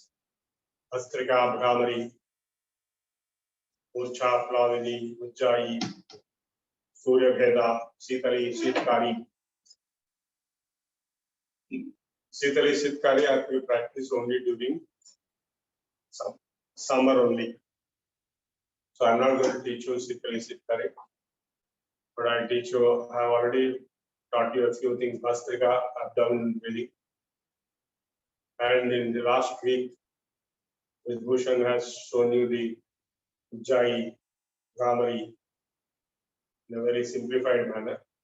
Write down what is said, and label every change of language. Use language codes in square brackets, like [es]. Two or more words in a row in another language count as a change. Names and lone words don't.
[en] Astrika, Bhramari, Urcha, Plavini, Ujjayi, Surya Veda, Sitali, Sitkari. Sitali, Sitkari are to be practiced only during summer only. So I'm not going to teach you Sitali, Sitkari, but I'll teach you, I've already taught you a few things, Bastrika, abdominal breathing. And in the last week, Bhushan has shown you the Ujjayi, Bhramari in a very simplified manner.